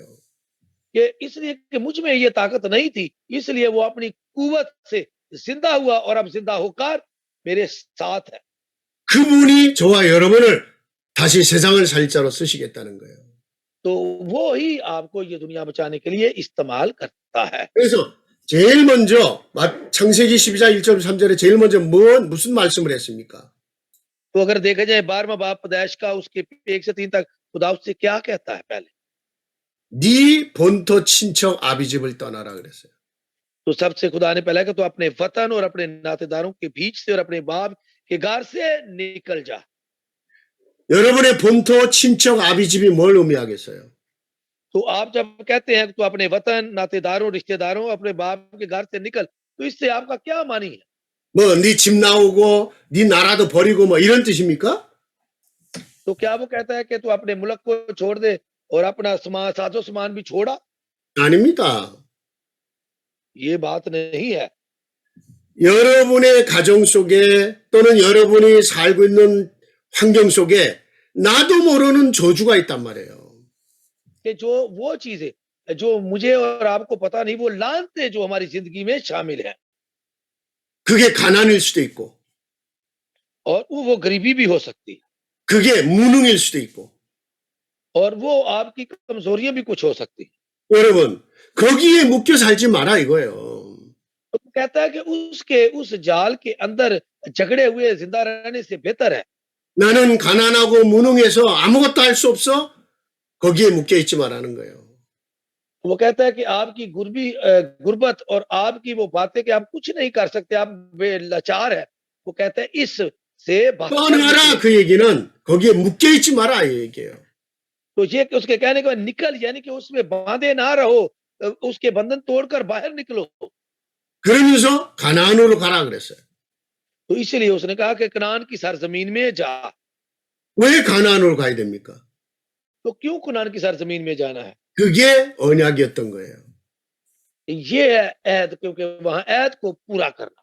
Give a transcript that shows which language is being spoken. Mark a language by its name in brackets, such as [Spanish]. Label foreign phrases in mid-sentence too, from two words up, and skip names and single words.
[Hindi] कि इसलिए कि मुझ में ये ताकत नहीं थी, इसलिए वो अपनी कुव्वत से जिंदा हुआ और अब जिंदा होकर मेरे साथ है। [Korean] 그분이 저와 여러분을 다시 세상을 살 자로 쓰시겠다는 거예요. [Hindi] तो वो ही आपको ये दुनिया बचाने के लिए इस्तेमाल करता है। [Korean] 그래서 제일 먼저 창세기 12장 1절 3절에 제일 먼저 무슨 말씀을 했습니까? [Hindi] तो अगर देखा जाए 12वां बाब पैदाइश का उसके 1 से 3 तक खुदा उससे क्या कहता है पहले? [Korean] 네 본토 친척 아비 집을 떠나라 그랬어요. [Hindi] तो सबसे खुदा ने पहला कहा तो अपने वतन और अपने नातेदारों के बीच से और अपने बाप के घर से निकल जा। [Korean] 여러분의 본토 친척 아비 집이 뭘 의미하겠어요? [Hindi] तो आप जब कहते हैं तो अपने वतन, नातेदारों, रिश्तेदारों, अपने बाप के घर से निकल, तो इससे आपका क्या मानी है? [Korean] 뭐 네 집 나오고 네 나라도 버리고 뭐 이런 뜻입니까? [Hindi] तो क्या वो कहता है कि तू अपने मुल्क को छोड़ दे और अपना सामान, साजो सामान भी छोड़ा? [Korean] 아닙니다. [Hindi] ये बात नहीं है। [Korean] 여러분의 가정 속에 또는 여러분이 살고 있는 환경 속에 나도 모르는 저주가 있단 말이에요. [Hindi] कि जो वो चीजें जो मुझे और आपको पता नहीं, वो लानतें जो हमारी जिंदगी में शामिल है, [Korean] 그게 가난일 수도 있고 [Hindi] और वो गरीबी भी हो सकती है, [Korean] 그게 무능일 수도 있고 [Hindi] और वो आपकी कमजोरियां भी कुछ हो सकती है। [Korean] 여러분 거기에 묶여 살지 마라 이거예요. [Hindi] तो वो कहता है कि उस जाल के अंदर झगड़े हुए जिंदा रहने से बेहतर है [Korean] 나는 가난하고 무능해서 아무것도 할 수 없어? 거기에 묶여 있지 말라는 거예요. [Hindi] वो कहता है कि आपकी गुर्बत और आपकी वो बातें कि आप कुछ नहीं कर सकते, आप लाचार है, वो कहता है इससे [Korean] 떠나라 그 얘기는 거기에 묶여 있지 마라 이 얘기예요. [Hindi] तो ये उसके कहने के बाद निकल, यानी कि उसमें बांधे ना रहो, उसके बंधन तोड़कर बाहर निकलो। [Korean] 그러면서 가나안으로 가라 그랬어요. [Hindi] तो इसलिए उसने कहा कि कनान की सरजमीन में जा। [Korean] 왜 가나안으로 가야 됩니까? [Hindi] तो क्यों कनान की सरजमीन में जाना है? [Korean] 그게 언약이었던 거예요. [Hindi] ये है ऐद, क्योंकि वहां ऐद को पूरा करना।